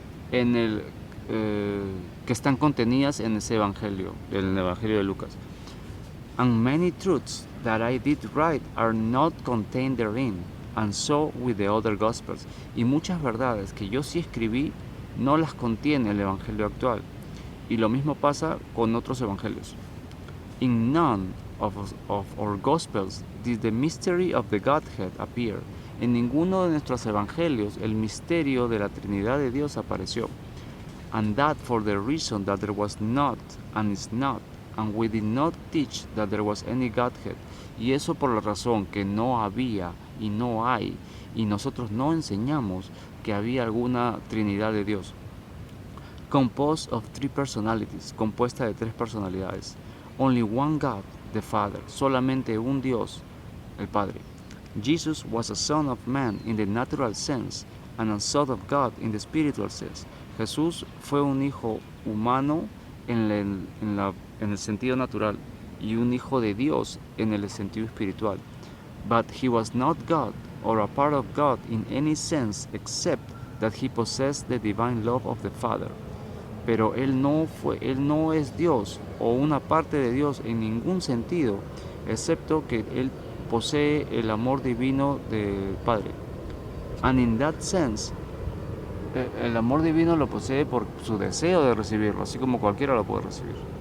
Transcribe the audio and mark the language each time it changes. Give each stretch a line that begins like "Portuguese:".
Spanish: Que están contenidas en ese evangelio, en el evangelio de Lucas.
English: And many truths that I did write are not contained therein, and so with the other gospels.
Spanish: Y muchas verdades que yo sí escribí no las contiene el evangelio actual. Y lo mismo pasa con otros evangelios.
English: In none of our gospels did the mystery of the Godhead appear.
Spanish: En ninguno de nuestros evangelios el misterio de la Trinidad de Dios apareció.
English: And that for the reason that there was not and is not, and we did not teach that there was any Godhead.
Spanish: Y eso por la razón que no había y no hay, y nosotros no enseñamos que había alguna Trinidad de Dios.
English: Composed of three personalities,
Spanish: compuesta de tres personalidades.
English: Only one God, the Father,
Spanish: solamente un Dios, el Padre.
English: Jesus was a son of man in the natural sense, and a son of God in the spiritual sense.
Spanish: Jesús fue un hijo humano en el sentido natural y un hijo de Dios en el sentido espiritual.
English: But he was not God or a part of God in any sense except that he possessed the divine love of the Father.
Spanish: Pero él no es Dios o una parte de Dios en ningún sentido, excepto que él posee el amor divino del Padre.
English: And in that sense,
Spanish: el amor divino lo posee por su deseo de recibirlo, así como cualquiera lo puede recibir.